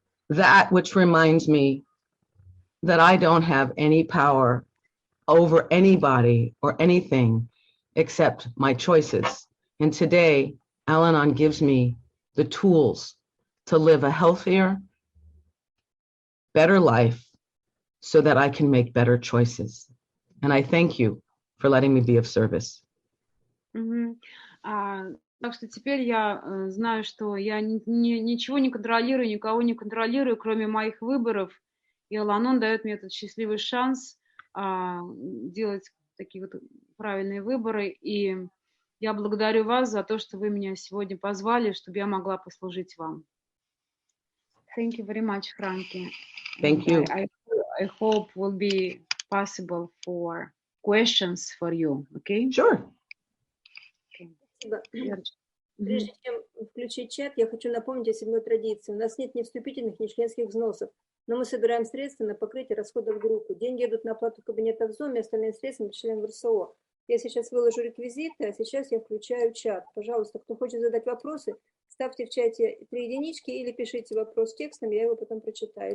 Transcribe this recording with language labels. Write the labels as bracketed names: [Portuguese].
[English] that which reminds me that I don't have any power over anybody or anything except my choices. And today, Al-Anon gives me the tools to live a healthier, better life so that I can make better choices. And I thank you for letting me be of service. Мгм. [Russian] Так что теперь я знаю, что я ничего не контролирую, никого не контролирую, кроме моих выборов. И Ал-Анон дает мне этот счастливый шанс делать такие вот правильные выборы. И я благодарю вас за то, что вы меня сегодня позвали, чтобы я могла послужить вам. [English] Thank you very much, Франки. Thank you. I hope will be possible for questions for you, okay? Sure. [Russian] Спасибо. Верочка. Прежде чем включить чат, я хочу напомнить о 7-й традиции. У нас нет ни вступительных, ни членских взносов, но мы собираем средства на покрытие расходов группы. Деньги идут на оплату кабинета в Zoom, и остальные средства мы членам в РСО. Я сейчас выложу реквизиты, а сейчас я включаю чат. Пожалуйста, кто хочет задать вопросы, ставьте в чате 3 единички или пишите вопрос текстом, я его потом прочитаю.